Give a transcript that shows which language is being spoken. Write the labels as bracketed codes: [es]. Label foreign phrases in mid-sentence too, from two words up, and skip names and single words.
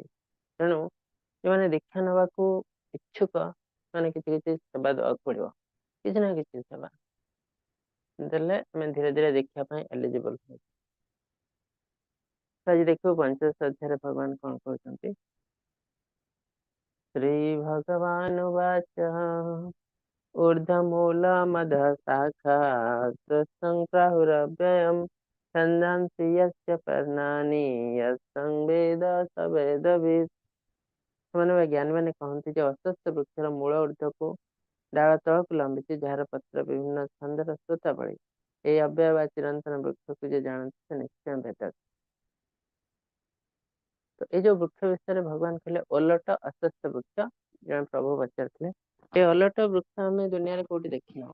[or] ତେଣୁ ଯୋଉମାନେ ଦୀକ୍ଷା ନେବାକୁ ଇଚ୍ଛୁକ ସେମାନେ କିଛି କିଛି ସେବା ଦେବାକୁ ପଡିବ, କିଛି ନା କିଛି ସେବା ଦେଲେ ଆମେ ଧୀରେ ଧୀରେ ଦୀକ୍ଷା ପାଇଁ ଏଲିଜିବଲ ହଉ। ତ ଆଜି ଦେଖିବୁ ପଞ୍ଚଦଶ ଅଧ୍ୟାୟରେ ଭଗବାନ କଣ କହୁଛନ୍ତି। [sa] ଶ୍ରୀ ଭଗବାନ ବାଚ ऊर्ध्वमूलमधः शाखात् संप्राहुरव्ययम् छन्दांसि यस्य पर्णानि यस्तं वेद स वेदवित्। [or] ସେମାନେ ବା ଜ୍ଞାନୀ ମାନେ କହନ୍ତି ଯେ ଅଶ୍ୱତ୍ଥ ବୃକ୍ଷର ମୂଳ ଊର୍ଦ୍ଧ୍ୱକୁ ଡାଳ ତଳକୁ ଲମ୍ବିଛି, ଯାହାର ପତ୍ର ବିଭିନ୍ନ ଛନ୍ଦର ସ୍ରୋତାବଳୀ। ଏହି ଅବ୍ୟୟ ବା ଚିରନ୍ତନ ବୃକ୍ଷକୁ ଯେ ଜାଣନ୍ତି ସେ ନିଶ୍ଚୟ ବେଦ। ତ ଏଇ ଯୋଉ ବୃକ୍ଷ ବିଷୟରେ ଭଗବାନ କହିଲେ ଓଲଟ ଅଶ୍ୱତ୍ଥ ବୃକ୍ଷ, ଜଣେ ପ୍ରଭୁ ପଚାରିଥିଲେ ଏ ଓଲଟ ବୃକ୍ଷ ଆମେ ଦୁନିଆରେ କୋଉଠି ଦେଖିନାହୁଁ।